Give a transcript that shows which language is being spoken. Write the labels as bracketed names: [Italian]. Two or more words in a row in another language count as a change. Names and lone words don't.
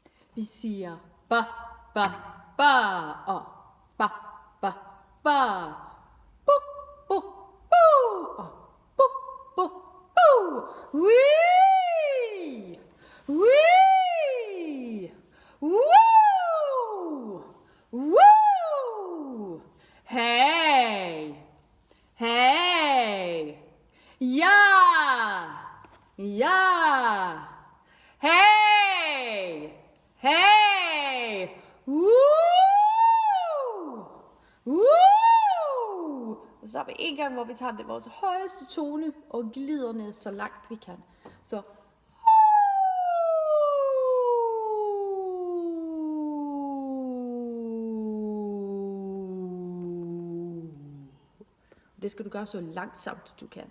[Danish] Vi siger ba, ba, ba, og ba, ba, ba. Bu, bu, bu, og bu, bu, bu. Wee! Wee! Woo! Woo! Hey! Hey! Ja! Ja! Hey! Hey! Woo! Woo! Og så har vi en gang, hvor vi tager det vores højeste tone og glider ned så langt vi kan. Så det skal du gøre så langsomt du kan.